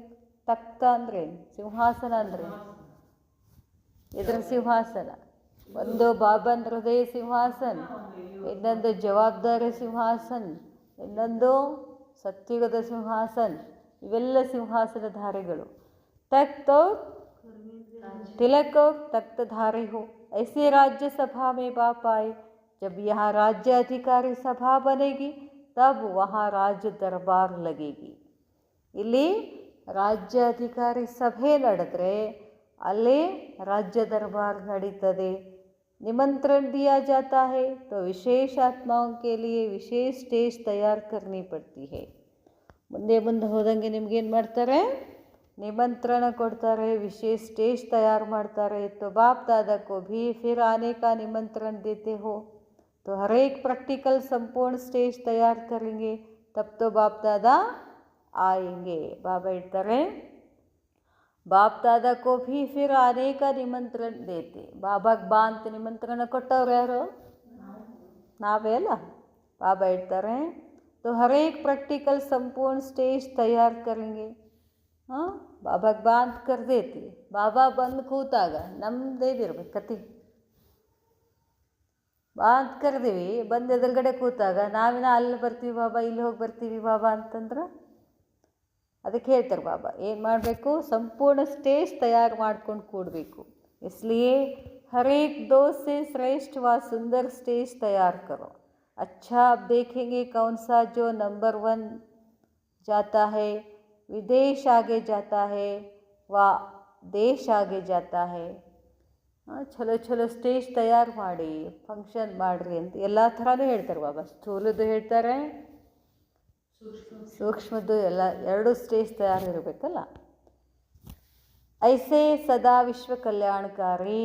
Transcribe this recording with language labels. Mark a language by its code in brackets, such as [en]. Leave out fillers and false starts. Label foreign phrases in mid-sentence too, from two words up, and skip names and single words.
[kn] ತಖ್ತ ಅಂದರೆ ಸಿಂಹಾಸನ, ಅಂದರೆ ಇದರ ಸಿಂಹಾಸನ. ಒಂದು ಬಾಬನ್ ಹೃದಯ ಸಿಂಹಾಸನ, ಇನ್ನೊಂದು ಜವಾಬ್ದಾರಿ ಸಿಂಹಾಸನ, ಇನ್ನೊಂದು ಸತ್ಯುಗದ ಸಿಂಹಾಸನ. ಇವೆಲ್ಲ ಸಿಂಹಾಸನಧಾರಿಗಳು. [hi] तख्त और तिलक और तख्तधारी हो. ऐसे राज्यसभा में बाप आए. जब यहाँ राज्य अधिकारी सभा बनेगी तब वहाँ राज्य दरबार लगेगी. [kn] ಇಲ್ಲಿ ರಾಜ್ಯ ಅಧಿಕಾರಿ ಸಭೆ ನಡೆದ್ರೆ ಅಲ್ಲಿ ರಾಜ್ಯ ದರ್ಬಾರ್ ನಡೀತದೆ. [hi] निमंत्रण दिया जाता है तो विशेष आत्माओं के लिए विशेष स्टेज तैयार करनी पड़ती है. [kn] ಮುಂದೆ ಹೋದಂಗೆ ನಿಮಗೇನು ಮಾಡ್ತಾರೆ? निमंत्रण ಕೊಡ್ತಾರೆ, [hi] विशेष स्टेज तैयार ಮಾಡ್ತಾರೆ. तो बाप दादा को भी फिर आने का निमंत्रण देते हो. तो हर एक प्रैक्टिकल संपूर्ण स्टेज तैयार करेंगे, तब तो बाप दादा आएंगे. बाबा ಹೇಳ್ತಾರೆ, बाप दादा को भी फिर आने का निमंत्रण देते. [kn] ಬಾಬಾಗೆ ಬಾ ಅಂತ ನಿಮಂತ್ರಣ ಕೊಟ್ಟವ್ರು ಯಾರು? ನಾವೇ ಅಲ್ಲ. ಬಾಬಾ ಹೇಳ್ತಾರೆ, [hi] तो हर एक प्रैक्टिकल संपूर्ण स्टेज तैयार करेंगे. [kn] ಹಾಂ, ಬಾಬಾಗೆ ಬಾ ಅಂತ ಕರೆದೈತಿ. ಬಾಬಾ ಬಂದು ಕೂತಾಗ ನಮ್ಮದೇದಿರ್ಬೇಕು ಕತೆ. ಬಾ ಅಂತ ಕರೆದೀವಿ, ಬಂದು ಎದುರುಗಡೆ ಕೂತಾಗ ನಾವಿನ ಅಲ್ಲಿ ಬರ್ತೀವಿ ಬಾಬಾ, ಇಲ್ಲಿ ಹೋಗಿ ಬರ್ತೀವಿ ಬಾಬಾ ಅಂತಂದ್ರೆ ಅದಕ್ಕೆ ಹೇಳ್ತಾರೆ ಬಾಬಾ ಏನು ಮಾಡಬೇಕು? ಸಂಪೂರ್ಣ ಸ್ಟೇಜ್ ತಯಾರು ಮಾಡ್ಕೊಂಡು ಕೂಡಬೇಕು. [hi] इसलिए हर एक दोस्त से श्रेष्ठ व सुंदर स्टेज तैयार करो. अच्छा, अब देखेंगे कौन सा जो नंबर 1 जाता है, विदेश आगे जाता है व देश आगे जाता है. [kn] ಚಲೋ ಚಲೋ ಸ್ಟೇಜ್ ತಯಾರು ಮಾಡಿ ಫಂಕ್ಷನ್ ಮಾಡಿರಿ ಅಂತ ಎಲ್ಲ ಥರನೂ ಹೇಳ್ತಾರೆ ಬಾಬಾ. ಸ್ಥೂಲದ್ದು ಹೇಳ್ತಾರೆ, ಸೂಕ್ಷ್ಮದ್ದು, ಎಲ್ಲ ಎರಡು ಸ್ಟೇಜ್ ತಯಾರಿರಬೇಕಲ್ಲ. [hi] ऐसे सदा विश्व कल्याणकारी.